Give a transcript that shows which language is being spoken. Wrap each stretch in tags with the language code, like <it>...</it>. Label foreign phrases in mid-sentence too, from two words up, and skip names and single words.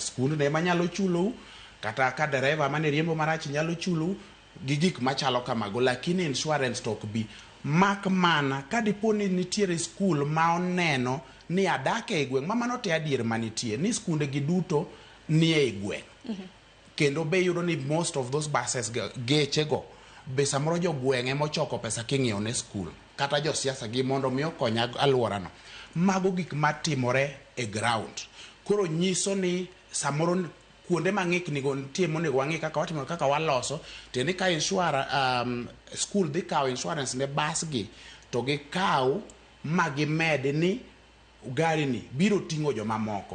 <luo>Skund ema nyalo chulou, kata ka dereva mane riembo marach nyalo chulou gi gik machalo kamago, lakini insurance to ok bi. Mak mana kadipo ni nitiere skul ma oneno ni adake e gweng', mamano te adier manitie ni skunde gi duto ni e gweng'. Kendo be yudo ni</luo> <en>most of those buses</en> <luo>geche go be samoro jo gweng' ema ochoko pesa king'iewo ne skul, kata jo siasa gi mondo mi okonya alwora no. Mago gik matimore e ground. Koro nyiso ni samoro kuonde mang'ikni go nitie monego wang'i kaka watimo, kaka waloso tendi ka skul dhi kawo insurance ne bus gi to gikaw magimed ni gari ni biro ting'o joma moko.</luo>